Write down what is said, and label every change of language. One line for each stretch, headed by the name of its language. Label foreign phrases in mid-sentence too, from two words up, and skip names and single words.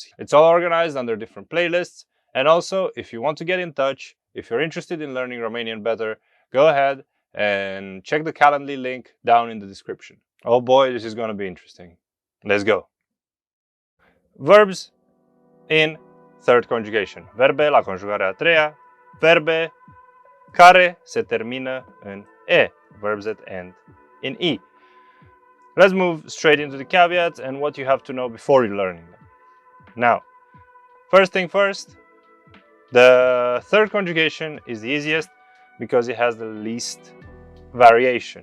English: It's all organized under different playlists. And also, if you want to get in touch, if you're interested in learning Romanian better, go ahead and check the Calendly link down in the description. Oh boy, this is going to be interesting. Let's go. Verbs in third conjugation.
Romanian: Verbe la conjugarea a treia. Verbe care se termină în e.
English: Verbs that end in e. Let's move straight into the caveats and what you have to know before you're learning them. Now, first thing first, the third conjugation is the easiest because it has the least variation.